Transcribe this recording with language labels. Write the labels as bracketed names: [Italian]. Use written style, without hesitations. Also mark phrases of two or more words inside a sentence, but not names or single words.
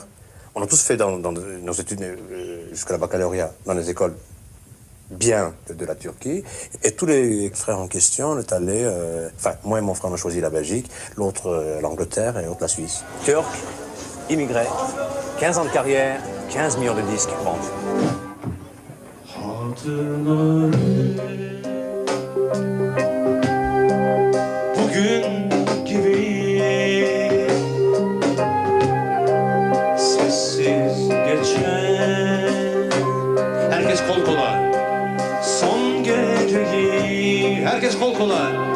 [French] On a tous fait dans nos études jusqu'à la baccalauréat, dans les écoles bien de la Turquie. Et tous les frères en question, on est allés... Enfin, moi et mon frère, on a choisi la Belgique, l'autre l'Angleterre et l'autre la Suisse. Turc, immigré, 15 ans de carrière, 15 millions de disques vendus. [Turkish] Bugün gibi sessiz geçen herkes kol kola son geceyi herkes kol kola